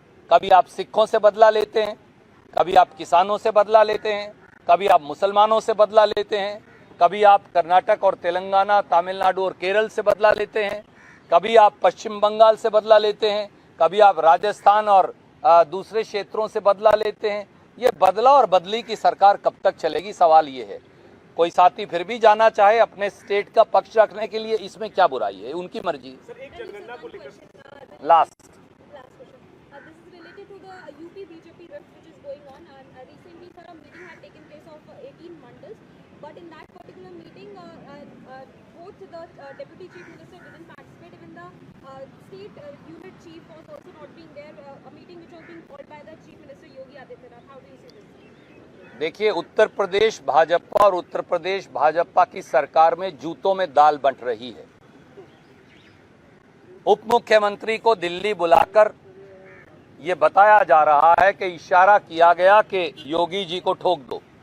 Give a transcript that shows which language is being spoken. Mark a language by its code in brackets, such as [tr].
[hi] कभी आप सिखों से बदला लेते हैं, कभी आप किसानों से बदला लेते हैं, कभी आप मुसलमानों से बदला लेते हैं, कभी आप कर्नाटक और तेलंगाना, तमिलनाडु और केरल से बदला लेते हैं, कभी आप पश्चिम बंगाल से बदला लेते हैं, कभी आप राजस्थान और दूसरे क्षेत्रों से बदला लेते हैं। ये बदला और बदली की सरकार कब तक चलेगी? सवाल ये है। कोई साथी फिर भी जाना चाहे अपने स्टेट का पक्ष रखने के लिए, इसमें क्या बुराई है? उनकी मर्जी। सर एक जनगणना को लेकर [en] Last This is related to the UP BJP rift which is going on, and recently sir, a meeting had taken place of 18 mandals, but in that particular meeting both the deputy chief minister didn't participate, even the state unit chief was also not being there, a meeting which was being called by the chief minister Yogi Adityanath. How do you see this? [hi] देखिए, उत्तर प्रदेश भाजपा और उत्तर प्रदेश भाजपा की सरकार में जूतों में दाल बंट रही है। उप मुख्यमंत्री को दिल्ली बुलाकर ये बताया जा रहा है कि इशारा किया गया कि योगी जी को ठोक दो।